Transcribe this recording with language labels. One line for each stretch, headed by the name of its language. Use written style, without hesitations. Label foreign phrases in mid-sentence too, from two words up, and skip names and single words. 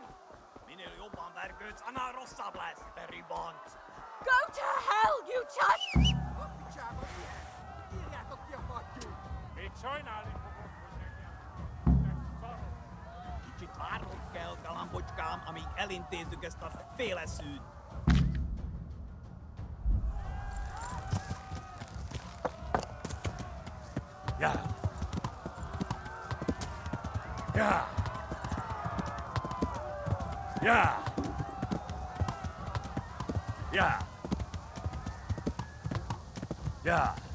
Hungarian: Minél jobban vergődsz, annál rosszabb lesz, te ribant!
English: Go to hell, you touch!
Hungarian: A picsába, mi ez? Nyírjátok ki a fattyút! Még sajnálni fogod, hogy megjelentél, te szaros! Kicsit várnod kell, galambocskám, amíg elintézzük ezt a féleszűt. Ja! Ja! Ja! Ja! Ja!